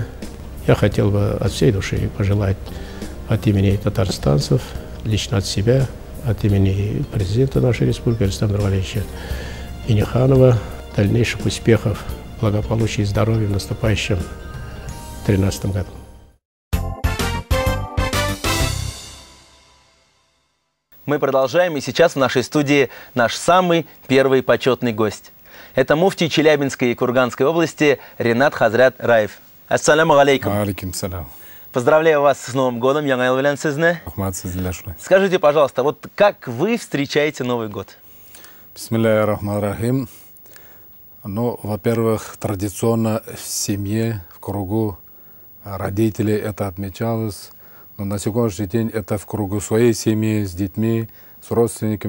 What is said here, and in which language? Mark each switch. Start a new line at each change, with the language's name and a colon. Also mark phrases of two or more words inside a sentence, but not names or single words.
Russian: Я хотел бы от всей души пожелать от имени татарстанцев, лично от себя, от имени президента нашей республики Рустама Нургалиевича Минниханова дальнейших успехов, благополучия и здоровья в наступающем 2013 году. Мы продолжаем, и сейчас в нашей студии наш самый первый почетный гость. Это муфтий Челябинской и Курганской области Ринат Хазрят Раев.
Arabic: السلام عليكم. عليكم السلام.
Russian: Поздравляю вас с Новым годом,
Tatar: Яңа ел белән сезне.
Russian: Скажите, пожалуйста, вот как вы встречаете Новый год?
Arabic: بسم الله الرحمن الرحيم.
Russian: Ну, во-первых, традиционно в семье, в кругу родителей это отмечалось. Но на сегодняшний день это в кругу своей семьи, с детьми, с родственниками.